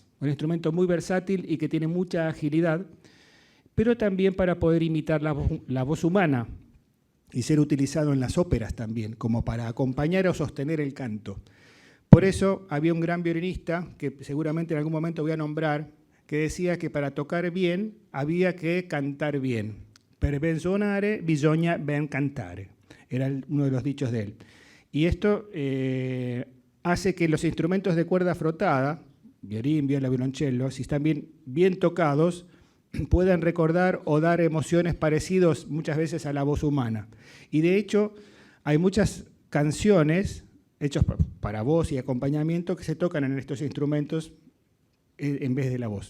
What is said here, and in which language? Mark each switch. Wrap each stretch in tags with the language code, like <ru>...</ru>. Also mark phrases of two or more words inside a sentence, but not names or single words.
<es>Un instrumento muy versátil y que tiene mucha agilidad, pero también para poder imitar la voz humana y ser utilizado en las óperas también, como para acompañar o sostener el canto. Por eso había un gran violinista, que seguramente en algún momento voy a nombrar, que decía que para tocar bien había que cantar bien.</es> <it>Per ben suonare bisogna ben cantare.</it> <es>Era uno de los dichos de él. Y esto hace que los instrumentos de cuerda frotada, violín, viola, violonchelo, si están bien tocados, puedan recordar o dar emociones parecidas muchas veces a la voz humana. Y de hecho, hay muchas canciones hechas para voz y acompañamiento que se tocan en estos instrumentos en vez de la voz.</es>